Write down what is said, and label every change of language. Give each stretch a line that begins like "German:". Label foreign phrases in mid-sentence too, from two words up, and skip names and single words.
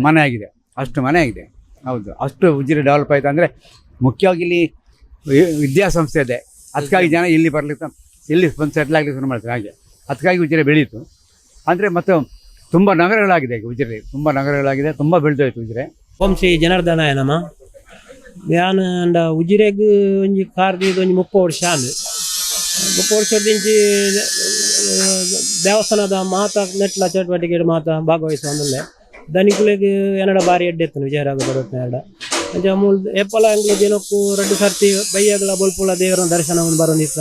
Kannada: ಮನೆ ಆಗಿದೆ. ಅಷ್ಟು ಮನೆ ಆಗಿದೆ. ಹೌದು, ಅಷ್ಟು ಉಜಿರೆ ಡೆವಲಪ್ ಆಯಿತು. ಅಂದರೆ ಮುಖ್ಯವಾಗಿ ಇಲ್ಲಿ ವಿದ್ಯಾಸಂಸ್ಥೆ ಇದೆ. ಅದಕ್ಕಾಗಿ ಜನ ಇಲ್ಲಿ ಬಂದು ಸೆಟ್ಲ್ ಆಗಲಿಕ್ಕೆ ಶುರು ಮಾಡ್ತಾರೆ. ಹಾಗೆ ಅದಕ್ಕಾಗಿ ಉಜಿರೆ ಬೆಳೀತು. ಅಂದರೆ ಮತ್ತು ತುಂಬ ನಗರಗಳಾಗಿದೆ ಈಗ ಉಜಿರೆ. ತುಂಬ ನಗರಗಳಾಗಿದೆ, ತುಂಬ ಬೆಳೆದೋಯ್ತು ಉಜಿರೆ.
Sanskrit: ಓಂ ಶ್ರೀ ಜನಾರ್ದನಾಯ ನಮ.
Tulu: ನಾನು ಉಜಿರೆಗ್ ಒಂಜಿ ಕಾರ್ದು ಒಂಜಿ 30 ವರ್ಷ ಆಂದು. 30 ವರ್ಷದಿಂಚಿ ದೇವಸ್ಥಾನದ ಮಾತ ನೆಟ್ಲ ಚಟುವಟಿಕೆ ಮಾತ ಭಾಗವಹಿಸುವಂದಲ್ಲೇ ಧನಿಕುಲೆಗ್ ಏನಡ ಬಾರಿ ಎಡ್ಡೆತ್ತನು ವಿಜಯರಾಘ ಪಡೋಟ್ನಾಡ ಅಂಚ ಮೂಲ ಎಪ್ಪಲ ಎಂಗ್ಲು ದಿನಕ್ಕೂ 2 ಸರ್ತಿ ಬೈಯಗಳ ಬೊಲ್ಪುಳ ದೇವರ ದರ್ಶನ ಬರೋದಿತ್ತ.